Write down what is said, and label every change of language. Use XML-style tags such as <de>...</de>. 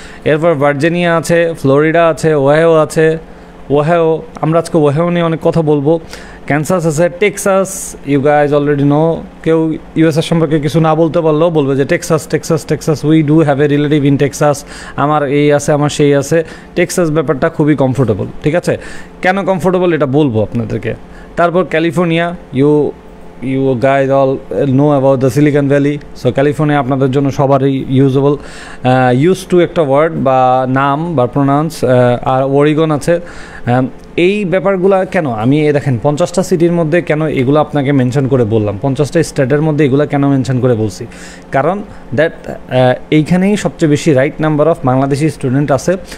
<bn>এরপর ভার্জিনিয়া আছে, ফ্লোরিডা আছে, ওহাইও আছে। ওহাইও, আমরা আজকে ওহাইও নিয়ে অনেক কথা বলবো। ক্যানসাস আছে, Texas,</bn> <en>You guys already know.</en> <bn>কেউ ইউএসএর সম্পর্কে কিছু না বলতে পারলেও বলবে যে Texas,</bn> <en>we do have a relative in Texas,</en> <bn>আমার এই আছে, আমার সেই আছে। টেক্সাস ব্যাপারটা খুবই কমফোর্টেবল। ঠিক আছে, কেন কমফোর্টেবল এটা বলবো আপনাদেরকে।</bn> <en>তারপর California, you guys all know about the Silicon Valley.</en> <bn>So California আপনাদের জন্য সবারই ইউজেবল, ইউজ টু একটা ওয়ার্ড বা নাম বা প্রোনাউন্স। আর ওরিগন আছে। এই ব্যাপারগুলো কেন আমি দেখেন 50টা সিটির মধ্যে কেন এগুলো আপনাকে মেনশন করে বললাম, 50টা স্টেটের মধ্যে এগুলো কেন মেনশন করে বলছি, কারণ দ্যাট এইখানেই সবচেয়ে বেশি right number of Bangladeshi student আছে।</bn>